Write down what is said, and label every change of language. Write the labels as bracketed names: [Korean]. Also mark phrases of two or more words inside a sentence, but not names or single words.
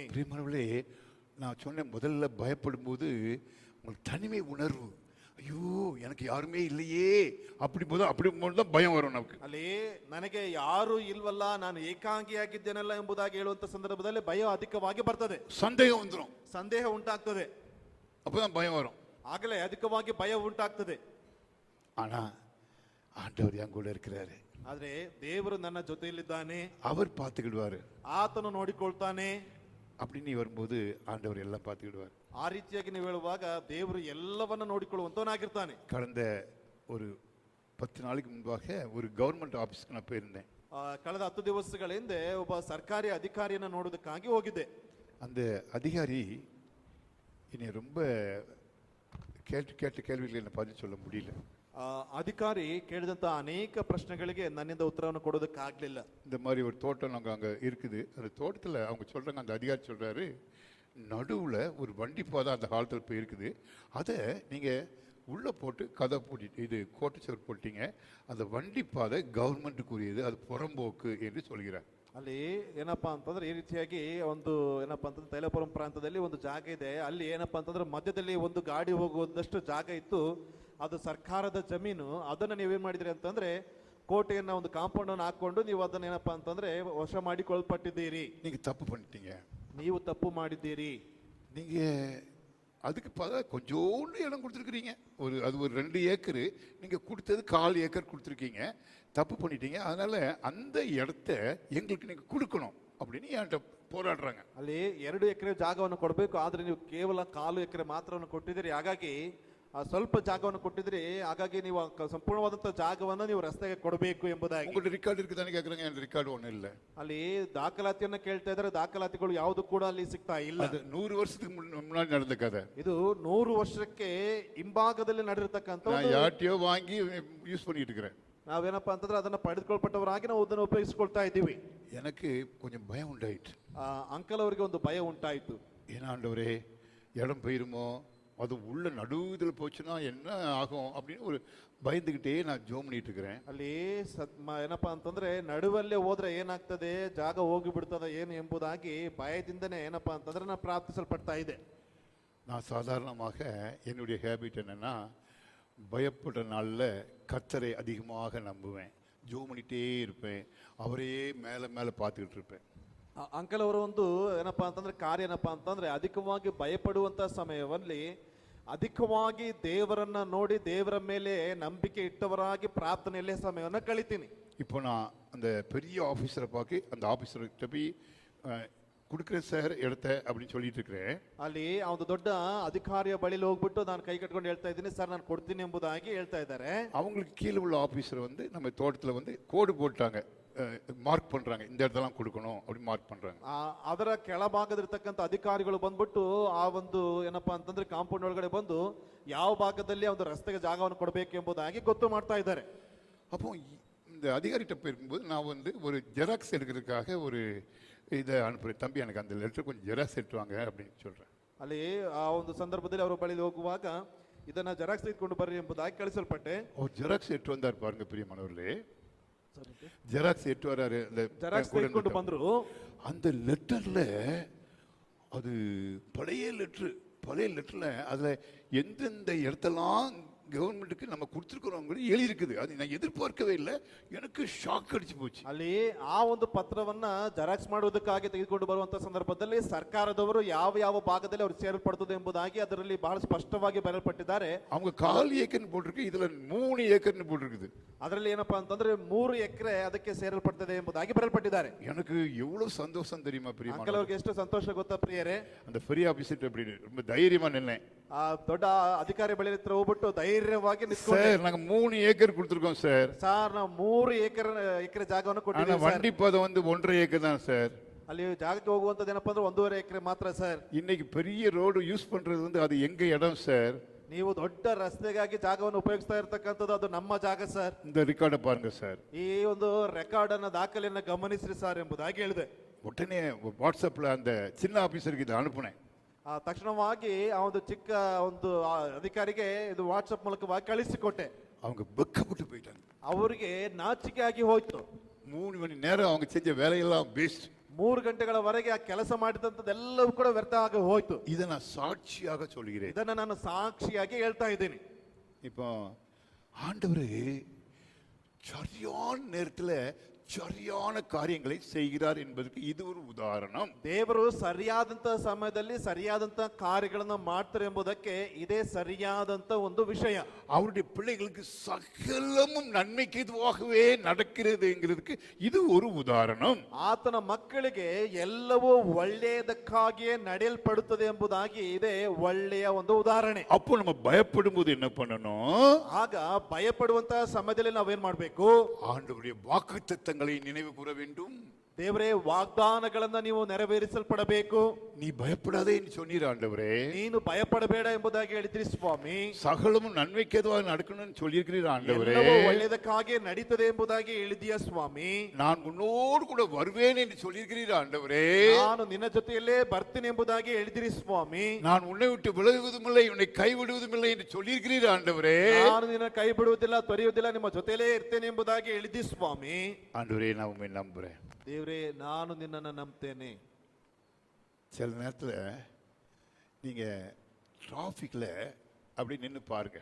[Tamil] பிரியமானவர்களே, நான் சொன்ன முதல்ல பயப்படும் போது உங்களுக்கு தனிமை உணர்வு, ஐயோ எனக்கு யாருமே இல்லையே, அப்படி தான் பயம் வரும் நமக்கு. [Kannada] ಅಲ್ಲಿ ನನಗೆ ಯಾರು ಇಲ್ವಲ್ಲ, ನಾನು ಏಕಾಂಗಿಯಾಗಿದ್ದೇನಲ್ಲ ಎಂಬುದಾಗಿ ಹೇಳುವಂತ ಸಂದರ್ಭದಲ್ಲಿ ಭಯ ಅಧಿಕವಾಗಿ ಬರ್ತದೆ, [Tamil] சந்தேகம் வந்துடும், [Kannada] ಸಂದೇಹ ಉಂಟಾಗ್ತದೆ, [Tamil] அப்பதான் பயம் வரும். [Kannada] ಆಗಲೇ ಅಧಿಕವಾಗಿ ಭಯ ಉಂಟಾಗ್ತದೆ. [Tamil] ஆனா ஆண்டவர் என் கூட இருக்கிறாரு, [Kannada] ಆದ್ರೆ ದೇವರು ನನ್ನ ಜೊತೆಯಲ್ಲಿದ್ದಾನೆ, [Tamil] அவர் பார்த்துக்கிடுவாரு, [Kannada] ಆತನು ನೋಡಿಕೊಳ್ತಾನೆ. [Tamil] அப்படின்னு வரும்போது ஆண்டவர் எல்லாம் பார்த்துக்கிடுவார். [Kannada] ಆ ರೀತಿಯಾಗಿ ನೀವು ಹೇಳುವಾಗ ದೇವರು ಎಲ್ಲವನ್ನ ನೋಡಿಕೊಳ್ಳುವಂತವನಾಗಿರ್ತಾನೆ. [Tamil] கடந்த ஒரு 10 நாளைக்கு முன்பாக ஒரு [English] government office [Tamil] நான் போயிருந்தேன். [Kannada] ಕಳೆದ 10 ದಿವಸಗಳ ಹಿಂದೆ ಒಬ್ಬ ಸರ್ಕಾರಿ ಅಧಿಕಾರಿಯನ್ನ ನೋಡೋದಕ್ಕಾಗಿ ಹೋಗಿದ್ದೆ. [Tamil] அந்த அதிகாரி என்னை ரொம்ப கேட்ட கேள்விகளை என்ன பதில் சொல்ல முடியல. [Kannada] ಅಧಿಕಾರಿ ಕೇಳಿದಂತ ಅನೇಕ ಪ್ರಶ್ನೆಗಳಿಗೆ ನನ್ನಿಂದ ಉತ್ತರವನ್ನು ಕೊಡೋದಕ್ಕಾಗ್ಲಿಲ್ಲ. [Tamil] இந்த மாதிரி ஒரு தோட்டம் நாங்கள் அங்கே இருக்குது, அந்த தோட்டத்தில் அவங்க சொல்கிறாங்க, அந்த அதிகாரி சொல்கிறாரு, நடுவில் ஒரு வண்டி பாதை அந்த காலத்தில் போய் இருக்குது, அதை நீங்கள் உள்ளே போட்டு கதை பூட்டிட்டு இது கோட்டு சுவர் போட்டீங்க, அந்த வண்டி பாதை கவர்மெண்ட்டுக்குரியது, அது புறம்போக்கு என்று சொல்கிறார். [Kannada] ಅಲ್ಲಿ ಏನಪ್ಪಾ ಅಂತಂದ್ರೆ ಈ ರೀತಿಯಾಗಿ ಒಂದು ಏನಪ್ಪಾ ಅಂತಂದ್ರೆ ತೈಲಪುರಂ ಪ್ರಾಂತದಲ್ಲಿ ಒಂದು ಜಾಗ ಇದೆ. ಅಲ್ಲಿ ಏನಪ್ಪಾ ಅಂತಂದ್ರೆ ಮಧ್ಯದಲ್ಲಿ ಒಂದು ಗಾಡಿ ಹೋಗುವುದಷ್ಟು ಜಾಗ ಇತ್ತು, ಅದು ಸರ್ಕಾರದ ಜಮೀನು. ಅದನ್ನ ನೀವೇನ್ ಮಾಡಿದ್ರಿ ಅಂತಂದ್ರೆ ಕೋಟೆಯನ್ನ ಒಂದು ಕಾಂಪೌಂಡ್ ಅನ್ನು ಹಾಕೊಂಡು ನೀವು ಅದನ್ನ ಏನಪ್ಪಾ ಅಂತಂದ್ರೆ ವಶ ಮಾಡಿಕೊಳ್ಪಟ್ಟಿದ್ದೀರಿ. [Tamil] நீங்கள் தப்பு பண்ணிட்டீங்க, [Kannada] ನೀವು ತಪ್ಪು ಮಾಡಿದ್ದೀರಿ. [Tamil] நீங்கள் அதுக்கு கொஞ்சோண்டு இடம் கொடுத்துருக்குறீங்க. அது ஒரு 2 ஏக்கரு, நீங்கள் கொடுத்தது 1/4 ஏக்கர் கொடுத்துருக்கீங்க, தப்பு பண்ணிட்டீங்க. அதனால அந்த இடத்த எங்களுக்கு நீங்கள் கொடுக்கணும் அப்படின்னு என்கிட்ட போராடுறாங்க. [Kannada] ಅಲ್ಲಿ 2 ಎಕರೆ ಜಾಗವನ್ನು ಕೊಡಬೇಕು, ಆದ್ರೆ ನೀವು ಕೇವಲ 1/4 ಎಕರೆ ಮಾತ್ರವನ್ನು ಕೊಟ್ಟಿದ್ದೀರಿ. ಹಾಗಾಗಿ ಸ್ವಲ್ಪ ಜಾಗವನ್ನು ಕೊಟ್ಟಿದ್ರಿ, ಹಾಗಾಗಿ ನೀವು ಸಂಪೂರ್ಣವಾದಂತಹ ಜಾಗವನ್ನು ನೀವು ರಸ್ತೆಗೆ ಕೊಡಬೇಕು ಎಂಬುದಾಗಿ. [Tamil] உங்கள்ட்ட ರೆಕಾರ್ಡ್ இருக்குதானே கேக்குறாங்க. என் ரெக்கார்டு ஒன்றும் இல்லை. [Kannada] ಅಲ್ಲಿ ದಾಖಲಾತಿಯನ್ನ ಕೇಳ್ತಾ ಇದ್ದಾರೆ, ದಾಖಲಾತಿಗಳು ಯಾವುದು ಕೂಡ ಅಲ್ಲಿ ಸಿಗ್ತಾ ಇಲ್ಲ. [Tamil] அது 100 வருஷத்துக்கு முன்னாடி நடந்த கதை. [Kannada] ಇದು 100 ವರ್ಷಕ್ಕೆ ಹಿಂಭಾಗದಲ್ಲಿ ನಡೆದಿರ್ತಕ್ಕಂಥ [Tamil] நான் யார்ட்டையோ வாங்கி யூஸ் பண்ணிட்டு இருக்கிறேன். [Kannada] ನಾವೇನಪ್ಪ ಅಂತಂದ್ರೆ ಅದನ್ನ ಪಡೆದುಕೊಳ್ಪಟ್ಟವರಾಗಿ ನಾವು ಅದನ್ನು ಉಪಯೋಗಿಸ್ಕೊಳ್ತಾ ಇದ್ದೀವಿ. [Tamil] எனக்கு கொஞ்சம் பயம் உண்டாயிட்டு. [Kannada] ಅಂಕಲ್ ಅವರಿಗೆ ಒಂದು ಭಯ ಉಂಟಾಯಿತು. [Tamil] ஏனாண்டவரே, இடம் போயிருமோ, அது உள்ள நடுவில் போச்சுன்னா என்ன ஆகும் அப்படின்னு ஒரு பயந்துகிட்டே நான் ஜோம் பண்ணிட்டு இருக்கிறேன். [Kannada] ಅಲ್ಲಿ ಏನಪ್ಪಾ ಅಂತಂದ್ರೆ ನಡುವಲ್ಲೇ ಹೋದ್ರೆ ಏನಾಗ್ತದೆ, ಜಾಗ ಹೋಗಿ ಬಿಡ್ತದೆ ಏನು ಎಂಬುದಾಗಿ ಭಯದಿಂದನೇ ಏನಪ್ಪಾ ಅಂತಂದ್ರೆ ನಾನು ಪ್ರಾರ್ಥಿಸಲ್ಪಡ್ತಾ ಇದೆ. [Tamil] நான் சாதாரணமாக என்னுடைய ஹேபிட் என்னன்னா, பயப்பட்ட நாளில் கர்த்தரை அதிகமாக நம்புவேன், ஜோம் பண்ணிட்டே இருப்பேன், அவரே மேலே மேலே பார்த்துக்கிட்டு இருப்பேன். [Kannada] ಅಂಕಲ್ ಅವರು ಒಂದು ಏನಪ್ಪಾ ಅಂತಂದ್ರೆ ಕಾರ್ಯ ಏನಪ್ಪಾ ಅಂತಂದ್ರೆ ಅಧಿಕವಾಗಿ ಭಯಪಡುವಂತ ಸಮಯದಲ್ಲಿ ಅಧಿಕವಾಗಿ ದೇವರನ್ನ ನೋಡಿ ದೇವರ ಮೇಲೆ ನಂಬಿಕೆ ಇಟ್ಟವರಾಗಿ ಪ್ರಾರ್ಥನೆಯಲ್ಲೇ ಸಮಯವನ್ನು ಕಳಿತೀನಿ. [Tamil] இப்போ நான் அந்த பெரிய ஆஃபீஸரை பார்க்க அந்த ஆஃபீஸர்கிட்ட போய் கொடுக்குறேன் சார் இடத்த அப்படின்னு சொல்லிட்டு இருக்கிறேன். [Kannada] ಅಲ್ಲಿ ಆ ಒಂದು ದೊಡ್ಡ ಅಧಿಕಾರಿಯ ಬಳಿಲಿ ಹೋಗ್ಬಿಟ್ಟು ನಾನು ಕೈ ಕಟ್ಕೊಂಡು ಹೇಳ್ತಾ ಇದ್ದೀನಿ, ಸರ್ ನಾನು ಕೊಡ್ತೀನಿ ಎಂಬುದಾಗಿ ಹೇಳ್ತಾ ಇದ್ದಾರೆ. [Tamil] அவங்களுக்கு கீழே உள்ள ஆஃபீஸர் நம்ம தோட்டத்தில் கோடு போட்டாங்க, ಮಾರ್ಕ್ ಪண்றாங்க, இந்த இடத்தெல்லாம் கொடுக்கணும் அப்படி ಮಾರ್ಕ್ பண்றாங்க. [Kannada] ಅದರ ಕೆಳಭಾಗದಲ್ಲಿರ್ತಕ್ಕಂಥ ಅಧಿಕಾರಿಗಳು ಬಂದ್ಬಿಟ್ಟು ಆ ಒಂದು ಏನಪ್ಪಾ ಅಂತಂದ್ರೆ ಕಾಂಪೌಂಡ್ ಒಳಗಡೆ ಬಂದು ಯಾವ ಭಾಗದಲ್ಲಿ ಒಂದು ರಸ್ತೆಗೆ ಜಾಗವನ್ನು ಕೊಡಬೇಕು ಎಂಬುದಾಗಿ ಗೊತ್ತು ಮಾಡ್ತಾ ಇದ್ದಾರೆ. [Tamil] அப்போ இந்த அதிகாரிகிட்ட போயிருக்கும்போது நான் ஒரு ஜெராக்ஸ் எடுக்கிறதுக்காக ஒரு இதை அனுப்புறேன், தம்பி எனக்கு அந்த லெட்டர் கொஞ்சம் ஜெராக்ஸ் எடுத்துவாங்க அப்படின்னு சொல்றேன். [Kannada] ಅಲ್ಲಿ ಆ ಒಂದು ಸಂದರ್ಭದಲ್ಲಿ ಅವರ ಬಳಿ ಹೋಗುವಾಗ ಇದನ್ನ ಜೆರಾಕ್ಸ್ ತೆಗೆದುಕೊಂಡು ಬರ್ರಿ ಎಂಬುದಾಗಿ ಕಳಿಸಲ್ಪಟ್ಟೆ. [Tamil] அவர் ஜெராக்ஸ் எடுத்து வந்தார் பாருங்க பிரியமானவர்களே, ஜெராக்ஸ் எடுத்து வராரு. [Kannada] ಜೆರಾಕ್ಸ್ ತೆಗೆದುಕೊಂಡು ಬಂದ್ರು. [Tamil] அந்த லெட்டர்ல அது பழைய லெட்டர்ல அதுல எந்தெந்த இடத்தெல்லாம் கவர்மெண்ட்டுக்கு நம்ம கொடுத்துருக்கிறோம் எழுதியிருக்குது. அது நான் எதிர்பார்க்கவே இல்லை, எனக்கு ஷாக் அடிச்சு போச்சு. [Kannada] ಅಲ್ಲಿ ಆ ಒಂದು ಪತ್ರವನ್ನ ಜೆರಾಕ್ಸ್ ಮಾಡುವುದಕ್ಕಾಗಿ ತೆಗೆದುಕೊಂಡು ಬರುವಂತ ಸಂದರ್ಭದಲ್ಲಿ ಸರ್ಕಾರದವರು ಯಾವ ಯಾವ ಭಾಗದಲ್ಲಿ ಅವರು ಸೇರಲ್ಪಡುತ್ತದೆ ಎಂಬುದಾಗಿ ಅದರಲ್ಲಿ ಬಹಳ ಸ್ಪಷ್ಟವಾಗಿ ಬರೆಯಲ್ಪಟ್ಟಿದ್ದಾರೆ. [Tamil] அவங்க 1/4 ஏக்கர்னு போட்டிருக்கு, இதுல 3 ஏக்கர்னு போட்டிருக்குது. [Kannada] ಅದರಲ್ಲಿ ಏನಪ್ಪಾ ಅಂತಂದ್ರೆ 3 ಎಕರೆ ಅದಕ್ಕೆ ಸೇರಲ್ಪಡ್ತದೆ ಎಂಬುದಾಗಿ ಬರೆಯಲ್ಪಟ್ಟಿದ್ದಾರೆ. [Tamil] எனக்கு எவ்வளவு சந்தோஷம் தெரியுமா பிரியமான [Kannada] ಅಂಕಲ್ ಅವರಿಗೆ ಎಷ್ಟು ಸಂತೋಷ ಗೊತ್ತಾ ಪ್ರಿಯರೇ. [Tamil] அந்த பெரிய ஆபீசர் அப்படி ரொம்ப தைரியமா நின்னேன். [Kannada] ಆ ದೊಡ್ಡ ಅಧಿಕಾರಿ ಬಳಿ ಹತ್ರ ಹೋಗ್ಬಿಟ್ಟು ಧೈರ್ಯವಾಗಿ ನಿಂತ್ಕೊಂಡೆ. [Tamil] சார் நாங்க 3 ஏக்கர் கொடுத்திருக்கோம் சார். [Kannada] ಸಾರ್ ನಾವು 3 ಎಕರೆ ಜಾಗವನ್ನು ಕೊಟ್ಟಿದ್ದೀವಿ. [Tamil] வண்டி பாதை 1.5 ஏக்கர் தான் சார். [Kannada] ಅಲ್ಲಿ ಜಾಗಕ್ಕೆ ಹೋಗುವಂತದ್ದು ಏನಪ್ಪಾ ಅಂದ್ರೆ 1.5 ಎಕರೆ ಮಾತ್ರ ಸರ್. [Tamil] இன்னைக்கு பெரிய ரோடு யூஸ் பண்றது அது எங்க இடம் சார். [Kannada] ನೀವು ದೊಡ್ಡ ರಸ್ತೆಗಾಗಿ ಜಾಗವನ್ನು ಉಪಯೋಗಿಸ್ತಾ ಇರತಕ್ಕಂಥದ್ದು ಅದು ನಮ್ಮ ಜಾಗ ಸರ್. [Tamil] இந்த ரெக்கார்டை பாருங்க சார். [Kannada] ಈ ಒಂದು ರೆಕಾರ್ಡ್ ಅನ್ನ ದಾಖಲೆಯನ್ನ ಗಮನಿಸ್ರಿ ಸರ್ ಎಂಬುದಾಗಿ ಹೇಳಿದೆ. [Tamil] உடனே வாட்ஸ்அப்ல அந்த சின்ன ஆபீசருக்கு இதை அனுப்புனேன். [Kannada] ತಕ್ಷಣವಾಗಿ ಆ ಒಂದು ಚಿಕ್ಕ ಒಂದು ಅಧಿಕಾರಿಗೆ ಇದು ವಾಟ್ಸ್ಆಪ್ ಮೂಲಕವಾಗಿ ಕಳಿಸಿಕೊಟ್ಟೆ. [Tamil] அவங்க வெக்கப்பட்டு போயிட்டாங்க. [Kannada] ಅವರಿಗೆ ನಾಚಿಕೆ ಆಗಿ ಹೋಯ್ತು. [Tamil] 3 மணி நேரம் அவங்க செஞ்ச வேலையெல்லாம் வேஸ்ட். [Kannada] 3 ಗಂಟೆಗಳವರೆಗೆ ಆ ಕೆಲಸ ಮಾಡಿದಂಥದ್ದೆಲ್ಲವೂ ಕೂಡ ವ್ಯರ್ಥ ಆಗಿ ಹೋಯ್ತು. [Tamil] இதை நான் சாட்சியாக சொல்கிறேன். [Kannada] ಇದನ್ನ ನಾನು ಸಾಕ್ಷಿಯಾಗಿ ಹೇಳ್ತಾ ಇದ್ದೀನಿ. [Tamil] இப்போ ஆண்டவரே சரியான நேரத்துல சரியான காரியங்களை செய்கிறார் என்பதற்கு இது ஒரு உதாரணம். [Kannada] ದೇವರು ಸರಿಯಾದಂತ ಸಮಯದಲ್ಲಿ ಸರಿಯಾದಂತ ಕಾರ್ಯಗಳನ್ನು ಮಾಡ್ತಾರೆ ಎಂಬುದಕ್ಕೆ ಇದೇ ಸರಿಯಾದಂತ ಒಂದು ವಿಷಯ. [Tamil] அவருடைய பிள்ளைகளுக்கு சகலமும் நன்மைக்கு இதுவாகவே நடக்கிறதுங்கிறதுக்கு இது ஒரு உதாரணம். [Kannada] ಆತನ ಮಕ್ಕಳಿಗೆ ಎಲ್ಲವೂ ಒಳ್ಳೆಯದಕ್ಕಾಗಿಯೇ ನಡೆಯಲ್ಪಡುತ್ತದೆ ಎಂಬುದಾಗಿ ಇದೇ ಒಳ್ಳೆಯ ಒಂದು ಉದಾಹರಣೆ. [Tamil] அப்போ நம்ம பயப்படும் போது என்ன பண்ணணும்? [Kannada] ಆಗ ಭಯಪಡುವಂತ ಸಮಯದಲ್ಲಿ ನಾವೇನ್ ಮಾಡ್ಬೇಕು? [Tamil] ஆண்டவருடைய வாக்குத்தத்தங்களை நினைவு கூற வேண்டும். [Kannada] ದೇವರೇ ವಾಗ್ದಾನಗಳನ್ನ ನೀವು ನೆರವೇರಿಸಲ್ಪಡಬೇಕು. [Tamil] நீ பயப்படாதே என்று சொன்னீர் ஆண்டவரே. [Kannada] ನೀನು ಭಯಪಡಬೇಡ ಎಂಬುದಾಗಿ ಹೇಳಿದ್ರಿ ಸ್ವಾಮಿ. [Tamil] சகலமும் நன்மைக்கேதுவாக நடக்கணும்னு சொல்லியிருக்கிறீர் ஆண்டவரே. [Kannada] ಎಲ್ಲವೂ ಒಳ್ಳೆಯದಕ್ಕಾಗಿ ನಡೀತದೆ ಎಂಬುದಾಗಿ ಹೇಳಿದೀಯ ಸ್ವಾಮಿ. [Tamil] நான் உன்னோடு கூட வருவேன் என்று சொல்லியிருக்கிறீர் ஆண்டவரே. [Kannada] ನಾನು ನಿನ್ನ ಜೊತೆಯಲ್ಲೇ ಬರ್ತೀನಿ ಎಂಬುದಾಗಿ ಹೇಳಿದಿರಿ ಸ್ವಾಮಿ. [Tamil] நான் உன்னை விட்டு விலகுவதுமில்லை உன்னை கைவிடுவதுமில்லை என்று சொல்லியிருக்கிறீர் ಆಂಡವರೇ. [Kannada] ನಾನು ನಿನ್ನ ಕೈ ಬಿಡುವುದಿಲ್ಲ ತೊರೆಯುವುದಿಲ್ಲ ನಿಮ್ಮ ಜೊತೆಯಲ್ಲೇ ಇರ್ತೇನೆ ಎಂಬುದಾಗಿ ಹೇಳಿದಿ ಸ್ವಾಮಿ. [Tamil] ஆண்டவரே நான் உம்மை நம்புறேன். [Kannada] ದೇವರೇ ನಾನು ನಿನ್ನನ್ನು ನಂಬ್ತೇನೆ. [Tamil] சில நேரத்தில் நீங்க டிராஃபிக்ல அப்படி நின்று பாருங்க.